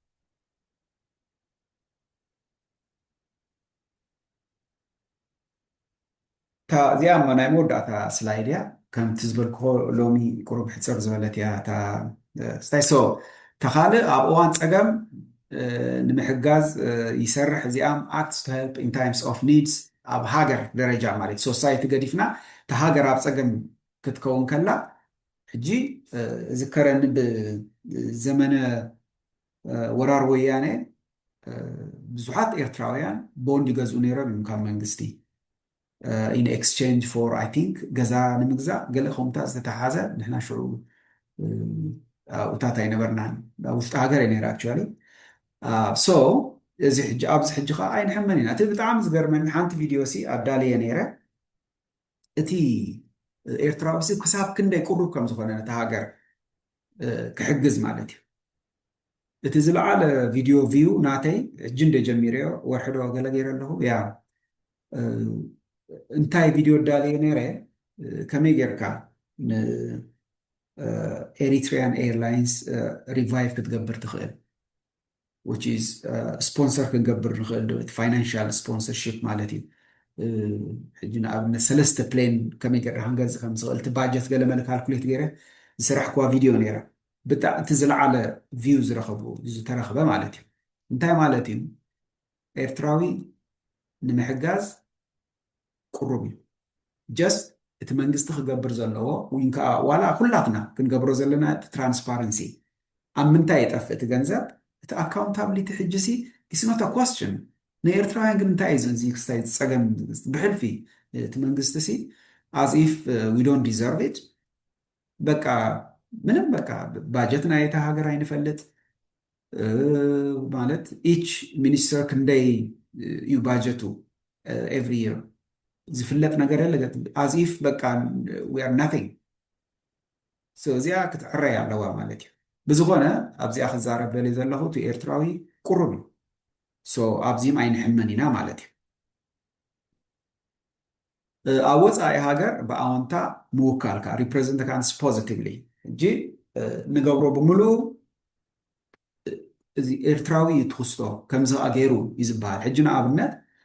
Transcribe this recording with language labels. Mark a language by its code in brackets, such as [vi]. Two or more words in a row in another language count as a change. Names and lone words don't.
[ti] እዚኣ ናይ መወዳእታ ስላይድ እያ ከምቲ ዝበልክዎ ሎሚ ቁሩብ ሕፅር ዝበለት እያ ስታይ ሶ ተኻልእ ኣብ እዋን ፀገም ንምሕጋዝ ይሰርሕ እዚኣም [en] acts to help in times of needs [ti] ኣብ ሃገር ደረጃ ማለት ሶሳይቲ ገዲፍና እቲ ሃገር ኣብ ፀገም ክትከውን ከላ ሕጂ ዝከረኒ ብዘመነ ወራር ወያነ ብዙሓት ኤርትራውያን ቦንድ ይገዝኡ ነይሮም እዮም ካብ መንግስቲ [en] in exchange for I think [ti] ገዛ ንምግዛእ ገለ ከምታት ዝተተሓዘ ንሕና ሽዑ ውታት ኣይነበርናን ውሽጢ ሃገር እዩ ነይሩ [en] actually so [ti] እዚ ሕጂ ኣብዚ ሕጂ ከዓ ኣይንሕመን ኢና እቲ ብጣዕሚ ዝገርመኒ ሓንቲ ቪድዮ ሲ ኣዳልየ ነይረ እቲ ኤርትራዊ ሲ ክሳብ ክንደይ ቁሩብ ከም ዝኾነ ነቲ ሃገር ክሕግዝ ማለት እዩ እቲ ዝለዓለ [en] video view [ti] ናተይ ሕጂ እንደ ጀሚርዮ ወርሕዶ ገለ ገይረ ኣለኹ ያ እንታይ ቪድዮ ዳልየ ነይረ ከመይ ጌርካ [en] Eritrean Airlines revive [ti] ክትገብር ትኽእል [en] which is [ti] ስፖንሰር ክንገብር ንኽእል [en] financial sponsorship [ti] ማለት እዩ ሕጂ ንኣብነት 3 ፕሌን ከመይ ጌርካ ክንገዝእ ከም ዝኽእል እቲ ባጀት ገለ መለ ካልኩሌት ገይረ ዝስራሕክዋ ቪድዮ ነይራ ብጣዕሚ እቲ ዝለዓለ ቪው ዝተረኸበ ማለት እዩ እንታይ ማለት እዩ ኤርትራዊ ንምሕጋዝ ቁሩብ እዩ ጀስት እቲ መንግስቲ ክገብር ዘለዎ ወይ ከዓ ዋላ ኩላትና ክንገብሮ ዘለና እቲ ትራንስፓረንሲ ኣብ ምንታይ የጠፍእ እቲ ገንዘብ እቲ ኣካውንታብሊቲ ሕጂ ሲ [en] it's not a question [ti] ንኤርትራውያን ግን እንታይ እዩ እዚ ክስታይ ፀገም ብሕልፊ እቲ መንግስቲ ሲ [en] as if we don't deserve it [ti] በቃ ምንም በቃ ባጀት ናይ እታ ሃገር ኣይንፈልጥ ማለት [en] each minister [ti] ክንደይ እዩ ባጀቱ [en] every year [ti] ዝፍለጥ ነገር የለ [en] as if [ti] በቃ [en] we are nothing [ti] so እዚኣ ክትዕረይ ኣለዋ ማለት እዩ ብዝኾነ ኣብዚኣ ክዛረብ ደልየ ዘለኹ እቲ ኤርትራዊ ቁሩብ እዩ ሶ ኣብዚኦም ኣይንሕመን ኢና ማለት እዩ ኣብ ወፃኢ ሃገር ብኣወንታ ምውካልካ [en] represent cans positively [ti] እንጂ ንገብሮ ብምሉእ እዚ ኤርትራዊ ትክስቶ ከምዚ ገይሩ እዩ ዝበሃል ሕጂ ንኣብነት